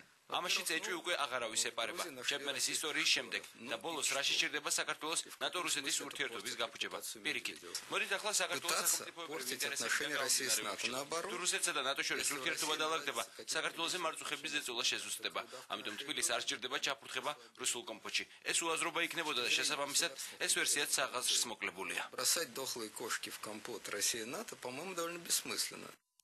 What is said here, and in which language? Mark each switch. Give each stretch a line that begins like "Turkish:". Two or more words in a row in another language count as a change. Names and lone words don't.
Georgian: ამაშიც ეჭვი უკვე აღარავის ეპარება ჩემპიონის ისტორიის შემდეგ და ბოლოს რა შეჭირდება საქართველოს ნატო-რუსეთის ურთიერთობის გაფუჭება. პირიქით, მოდით ახლა საქართველოს სახელმწიფოებრივი ინტერესები რუსეთსა და ნატოს შორის ურთიერთობა დალაგდება, საქართველოზე მარწუხების ზეწოლა შეზუსტდება. ამიტომ თბილისს არ სჭირდება ჩაფურთხება რუსულ კომპოტში. ეს უაზრობა იქნებოდა და შესაბამისად ეს ვერსიაც საყაზრს მოკლებულია.
Russian: Бросать дохлые кошки в компот Россия-НАТО, по-моему, довольно бессмысленно.